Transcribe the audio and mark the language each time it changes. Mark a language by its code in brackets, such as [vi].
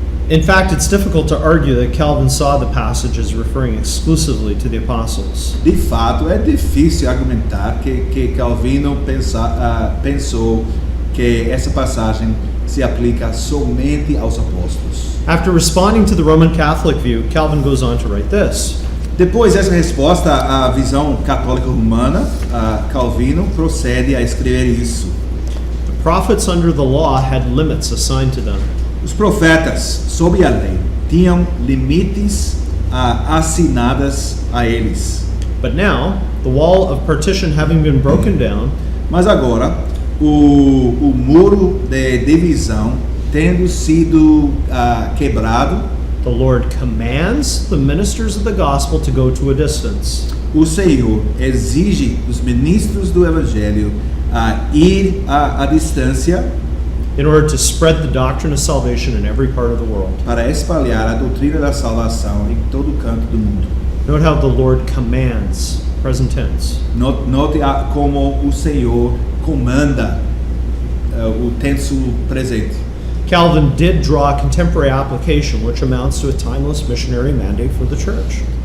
[en] In fact, it's difficult to argue that Calvin saw the passage as referring exclusively to the apostles. [pt] De fato, é difícil argumentar que Calvino pensou que essa passagem se aplica somente aos apóstolos. [en] After responding to the Roman Catholic view, Calvin goes on to write this. [pt] Depois dessa resposta à visão católica romana, Calvino procede a escrever isso. [en] The prophets under the law had limits assigned to them. [pt] Os profetas, sob a lei, tinham limites assinadas a eles. [en] But now, the wall of partition having been broken down, [pt] Mas agora, o muro de divisão tendo sido quebrado, [en] the Lord commands the ministers of the gospel to go to a distance. [pt] o Senhor exige dos ministros do Evangelho ir à distância [en] In order to spread the doctrine of salvation in every part of the world. [pt] para espalhar a doutrina da salvação em todo canto do mundo. [en] Note how the Lord commands, present tense. [pt] Note como o Senhor comanda, o tenso presente. [en] Calvin did draw a contemporary application which amounts to a timeless missionary mandate for the church.